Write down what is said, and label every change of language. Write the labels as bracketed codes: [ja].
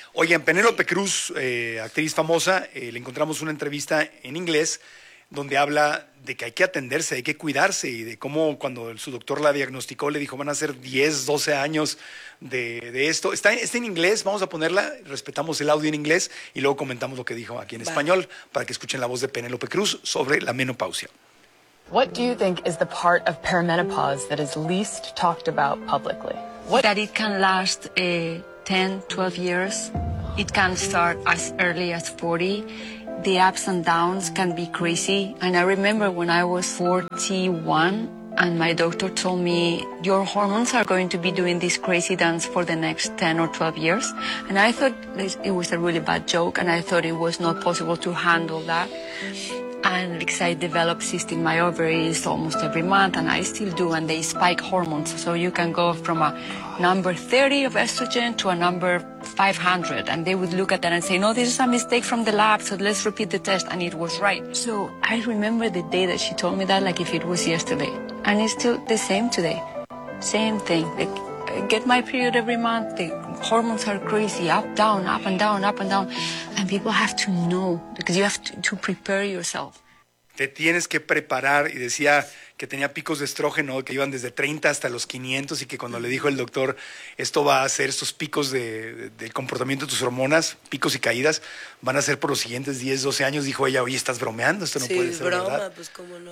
[es] Oye, en Penélope Cruz, actriz famosa, le encontramos una entrevista en inglés donde habla de que hay que atenderse, hay que cuidarse y de cómo cuando su doctor la diagnosticó le dijo van a ser 10, 12 años de esto. Está en inglés, vamos a ponerla, respetamos el audio en inglés y luego comentamos lo que dijo aquí en español para que escuchen la voz de Penélope Cruz sobre la menopausia. [en] What do you think is the part of perimenopause that is least talked about publicly? That it can last 10, 12 years. It can start as early as 40. the ups and downs can be crazy. And I remember when I was 41 and my doctor told me, your hormones are going to be doing this crazy dance for the next 10 or 12 years. And I thought it was a really bad joke and I thought it was not possible to handle that. And because I develop cysts in my ovaries almost every month, and I still do, and they spike hormones. So you can go from a number 30 of estrogen to a number 500. And they would look at that and say, no, this is a mistake from the lab, so let's repeat the test. And it was right. So I remember the day that she told me that, like if it was yesterday. And it's still the same today. Same thing. Like, I get my period every month. The hormones are crazy, up, down, up and down, up and down. And people have to know, because you have to prepare yourself. [es] Te tienes que preparar. Y decía que tenía picos de estrógeno que iban desde 30 hasta los 500 y que cuando le dijo el doctor, esto va a ser estos picos del comportamiento de tus hormonas, picos y caídas, van a ser por los siguientes 10, 12 años, dijo ella, oye, estás bromeando, esto no sí, puede ser broma, verdad. Pues cómo no.